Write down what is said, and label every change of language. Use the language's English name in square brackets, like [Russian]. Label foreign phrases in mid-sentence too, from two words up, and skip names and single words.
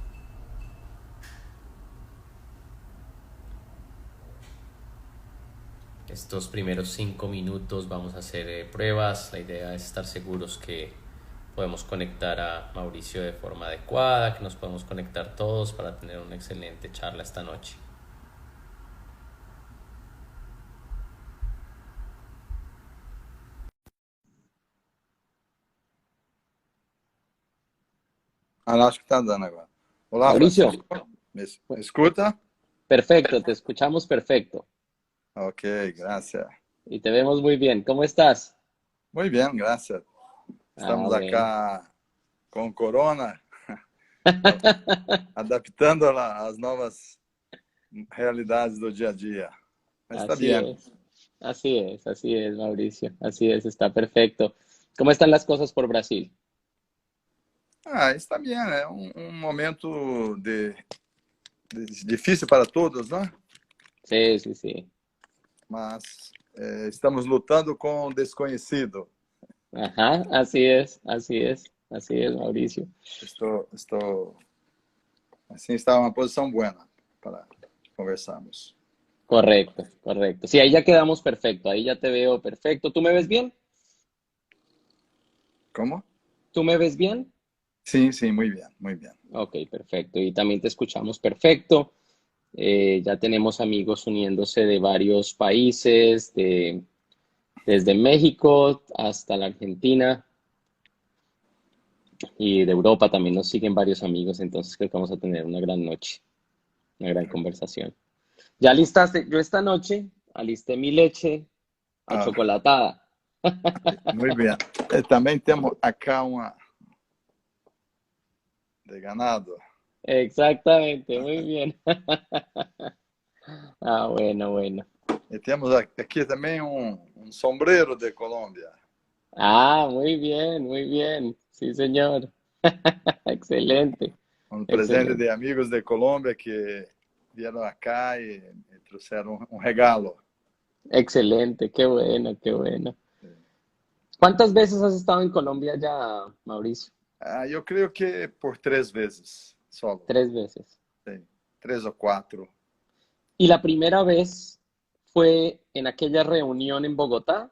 [Spanish] Estos primeros 5 minutos vamos a hacer pruebas. La idea es estar seguros que podemos conectar a Mauricio de forma adecuada, que nos podemos conectar todos para tener una excelente charla esta noche. [Portuguese] Acho que está dando agora. Olá, Mauricio, Francisco. Me escuta? [Spanish] perfecto, te escuchamos perfecto Ok, gracias. y te vemos muy bien. ¿Cómo estás? Muy bien, gracias. Ah, [Portuguese] Estamos [Spanish] bueno. [Portuguese] acá com corona, adaptando às novas realidades do dia a dia. Mas está [Spanish] Así bien. es, así es, Mauricio, así es, está perfecto. ¿Cómo están las cosas por Brasil? Está bien. [Portuguese] É momento difícil para todos, né? [Spanish] Sí, sí, sí. [Portuguese] Mas estamos lutando com o desconhecido. [Spanish] Ajá, así es, así es, así es, Mauricio. [Portuguese] Estou assim, está uma posição boa para conversarmos. [Spanish] Correcto, correcto. Sí, ahí ya quedamos perfecto, ahí ya te veo perfecto. ¿Tú me ves bien? [Portuguese] Como? [Spanish] ¿Tú me ves bien? [Portuguese] Sim, sim, muito bem, muito bem. [Spanish] Ok, perfecto. Y también te escuchamos perfecto. Ya tenemos amigos uniéndose de varios países, desde México hasta la Argentina y de Europa también nos siguen varios amigos, entonces creo que vamos a tener una gran noche, una gran conversación. ¿Ya alistaste? Yo esta noche alisté mi leche Ah, [Portuguese] achocolatada. muito bem. Também temos acá uma de ganado. [Spanish] Exactamente, muy bien. Ah, bueno, bueno. [Portuguese] E temos aqui também sombreiro de Colômbia. [Spanish] Ah, muy bien. Sí, señor. Excelente, [Portuguese] Presente [Spanish] excelente. [Portuguese] de amigos de Colômbia que vieram acá e trouxeram regalo. [Spanish] Excelente, qué bueno, qué bueno. ¿Cuántas veces has estado en Colombia ya, Mauricio? [Portuguese] Eu creio que por 3 vezes solo. [Spanish] 3 veces. [Portuguese] Sim, 3 ou 4. [Spanish] ¿Y la primera vez fue en aquella reunión en Bogotá?